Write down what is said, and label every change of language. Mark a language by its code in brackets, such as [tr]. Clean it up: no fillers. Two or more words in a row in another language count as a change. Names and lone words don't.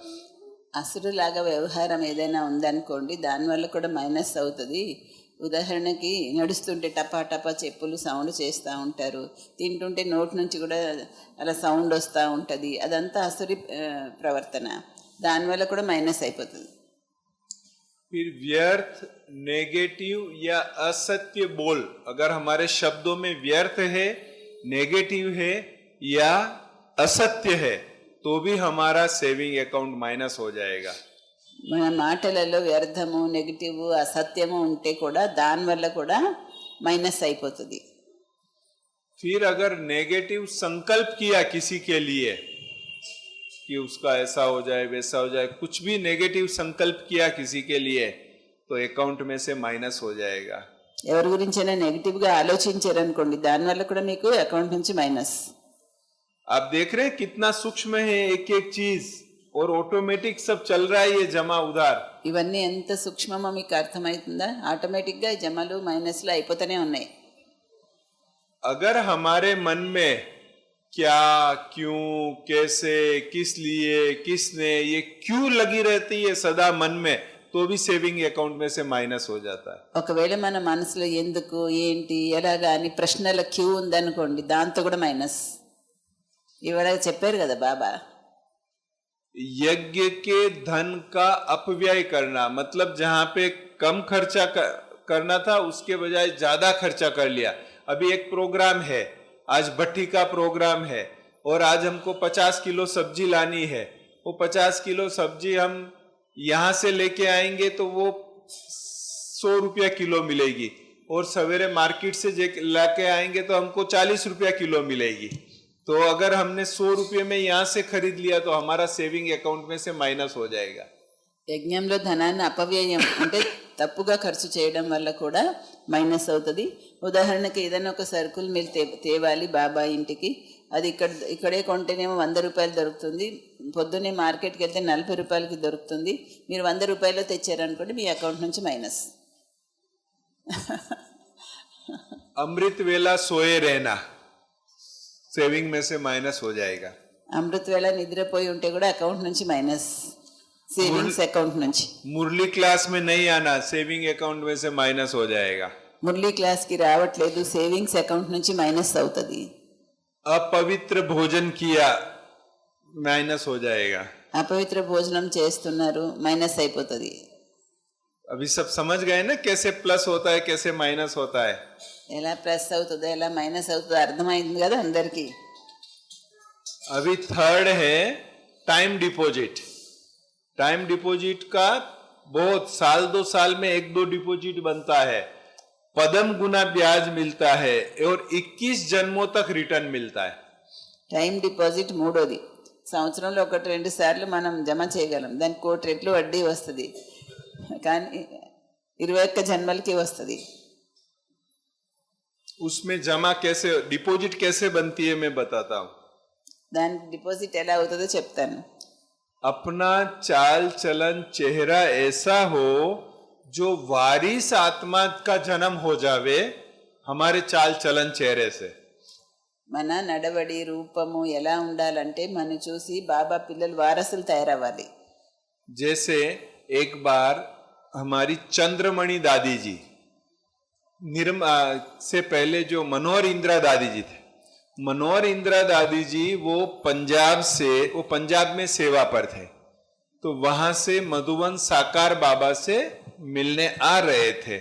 [te] అసురులాగా వ్యవహారం ఏదైనా ఉందనుకోండి, దానివల్ల కూడా మైనస్ అవుతుంది. ఉదాహరణకి నడుస్తుంటే టపా టపా చెప్పులు సౌండ్ చేస్తూ ఉంటారు, తింటుంటే నోటి నుంచి కూడా అలా సౌండ్ వస్తూ ఉంటుంది, అదంతా అసురి ప్రవర్తన, దానివల్ల కూడా మైనస్ అయిపోతుంది. [hi] फिर व्यर्थ, नेगेटिव या असत्य बोल, अगर हमारे शब्दों में व्यर्थ है, नेगेटिव है या असत्य है, तो भी हमारा [en] saving account [hi] माइनस हो जाएगा. [te] మన మాటలలో వ్యర్థము, నెగిటివ్, అసత్యము ఉంటే కూడా దానివల్ల కూడా మైనస్ అయిపోతుంది. [hi] फिर अगर नेगेटिव संकल्प किया किसी के लिए कि उसका ऐसा हो जाए वैसा हो जाए, कुछ भी नेगेटिव संकल्प किया किसी के लिए, तो अकाउंट में से माइनस हो जाएगा. [te] ఎవరి గురించైనా నెగిటివ్గా ఆలోచించారనుకోండి, దానివల్ల కూడా మీకు అకౌంట్ నుంచి మైనస్. [hi] आप देख रहे हैं कितना सूक्ष्म है एक एक चीज, और ऑटोमेटिक सब चल रहा है ये जमा उधार. [te] ఇవన్నీ ఎంత సూక్ష్మమో మీకు అర్థమవుతుందా? ఆటోమేటిక్గా జమలు మైనస్లు అయిపోతూనే ఉన్నాయి. [hi] अगर हमारे मन में क्या, क्यों, कैसे, किस लिए, किसने, ये क्यों लगी रहती है सदा मन में, तो भी [en] saving account [hi] में से माइनस हो जाता है. [te] ఒకవేళ మన మనసులో ఎందుకు, ఏంటి, ఎలాగా అని ప్రశ్నల క్యూ ఉందనుకోండి, దాంతో కూడా మైనస్. ఇవాళ చెప్పారు కదా బాబా, [hi] यज्ञ के धन का अपव्यय करना, मतलब जहां पे कम खर्चा करना था उसके बजाय ज्यादा खर्चा कर लिया. अभी एक प्रोग्राम है, आज भट्टी का प्रोग्राम है, और आज हमको 50 किलो सब्जी लानी है. वो 50 किलो सब्जी हम यहां से लेके आएंगे तो वो 100 रुपया किलो मिलेगी, और सवेरे मार्केट से लाके आएंगे तो हमको 40 रुपया किलो मिलेगी. तो अगर हमने 100 रुपये में यहाँ से खरीद लिया तो हमारा [en] saving account [hi] में से माइनस हो जाएगा. [te] యజ్ఞంలో ధనాన్ని అపవ్యయం అంటే తప్పుగా ఖర్చు చేయడం వల్ల కూడా మైనస్ అవుతుంది. ఉదాహరణకి ఏదైనా ఒక సరుకులు మీరు తేవాలి బాబా ఇంటికి, అది ఇక్కడే కొంటేనేమో 100 రూపాయలు దొరుకుతుంది, పొద్దున్నే మార్కెట్కి వెళ్తే 40 రూపాయలకి దొరుకుతుంది, మీరు 100 రూపాయలు తెచ్చారనుకోండి, మీ అకౌంట్ నుంచి మైనస్. [hi] अमृत वेला सोए रहना, सेविंग में से माइनस हो जाएगा. [te] అమృత వేళ నిద్రపోయి ఉంటే కూడా అకౌంట్ నుంచి మైనస్, [en] savings account [te] నుంచి. [hi] मुरली क्लास में नहीं आना, [en] saving account [hi] में से माइनस हो जाएगा. [te] మురళీ క్లాస్కి రావట్లేదు, [en] savings account [te] నుంచి మైనస్ అవుతుంది. [hi] अपवित्र भोजन किया, माइनस हो जाएगा. [te] అపవిత్ర భోజనం చేస్తున్నారు, మైనస్ అయిపోతుంది. [hi] अभी सब समझ गए ना कैसे प्लस होता है, कैसे माइनस होता है. [te] ఎలా ప్లస్ అవుతుందో ఎలా మైనస్ అవుతుందో అర్థమైంది కదా అందరికీ. [hi] अभी थर्ड है [en] time deposit. time deposit [hi] का बहुत साल 2 साल में 1-2 डिपॉजिट बनता है, पदम गुना ब्याज मिलता है, और 21 जन्मों तक रिटर्न मिलता है. [en] time deposit [te] మూడోది, సంవత్సరంలో 1-2 సార్లు మనం జమ చేయగలం, దానికి 1 రెట్లు వడ్డీ వస్తుంది, కానీ 21 జన్మలకి వస్తుంది. [hi] उसमें जमा कैसे, डिपॉजिट कैसे बनती है मैं बताता हूँ. [te] దానికి డిపాజిట్ ఎలా అవుతుందో చెప్తాను. [hi] अपना चाल चलन चेहरा ऐसा हो जो वारिस आत्मा का जन्म हो जावे हमारे चाल चलन चेहरे से। [te] మన నడవడి రూపము ఎలా ఉండాలంటే మనం చూసి బాబా పిల్లలు వారసులు తయారవ్వాలి. [hi] जैसे एक बार हमारी चंद्रमणि दादी जी से पहले जो मनोहर इंदिरा दादी जी थे, मनोहर इंदिरा दादी जी वो पंजाब में सेवा पर थे, तो वहां से मधुबन साकार बाबा से मिलने आ रहे थे।